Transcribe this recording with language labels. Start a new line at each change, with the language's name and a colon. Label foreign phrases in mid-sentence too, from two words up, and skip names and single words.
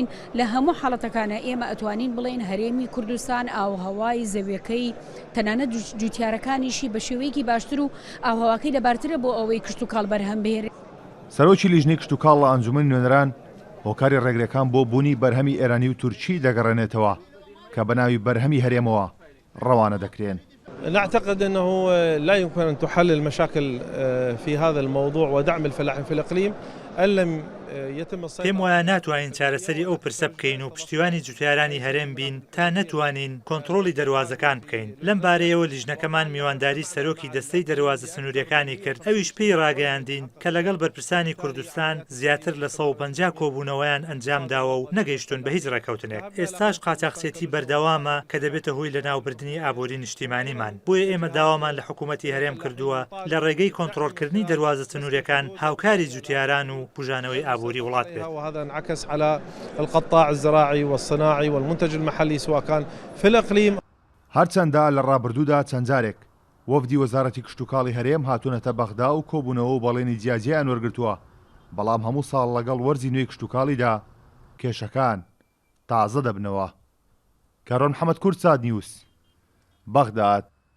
Central Kurdish: لە هەموو حاڵەتەکانە ئێمە ئەتوانین بڵێن هەرێمی کوردستان ئاوهەوای زەویەکەی تەنانەت جوتیارەکانیشی بە شێوەیەکی باشتر و ئاوهەواکەی لەبارترە بۆ ئەوەی کشتتوکاڵ بەرهەم بێنێت. سەرۆکی لیژنەی کشتتوکاڵ لە ئەنجومەنی نوێنەران هۆکاری ڕێگرەکان بۆ بوونی بەرهەمی ئێرانی و تورکی دەگەڕێنێتەوە کە بەناوی بەرهەمی هەرێمەوە ڕەوانە دەکرێن.
Arabic: نعتقد أنه لا يمكن أن تحل المشاكل في هذا الموضوع ودعم الفلاحين في الإقليم إن لم يتم السيطرة.
Central Kurdish: پێم وایە ناتوانین چارەسەری ئەو پرسە بکەین و پشتیوانی جوتیارانی هەرێم بین تا نەتوانین کۆنتڕۆڵی دەواازەکان بکەین. لەم بارەیەوە لیژنەکەمان میوانداری سەرۆکی دەستەی دەواازە سنووریەکانی کرد، ئەویش پێی ڕاگەیاندین کە لەگەڵ بەرپرسانی کوردستان زیاتر لە 150 کۆبوونەوەیان ئەنجام داوە و نەگەیشتون بە هیچ ڕێکەوتنێک. ئێستاش قاچاقچێتی بەردەوامە کە دەبێتە هۆی لە ناوبردننی ئابووری نیشتیمانیمان. بۆیە ئێمە داوامان لە حکوومەتی هەرێم کردووە لە ڕێگەی کۆنتڕۆڵکردنی دەواازە سنووریەکان هاوکاری جوتیاران و بژانەوەی ئابووری وڵات بێت.
Arabic: وهذا انعكس على القطاع الزراعي والصناعي والمنتج المحلي سواء كان في الإقليم.
Central Kurdish: هەرچەندە لە ڕابردوودا چەند جارێک وەفدی وەزارەتی کشتتوکاڵی هەرێم هاتوونەتە بەغدا و کۆبوونەوە و بەڵێنی جیاجییان وەرگرتووە، بەڵام هەموو ساڵ لەگەڵ وەرزی نوێی کشتتوکاڵیدا کێشەکان تازە دەبنەوە. کارۆن محەممەد کورد ساد نیوس بەغداد.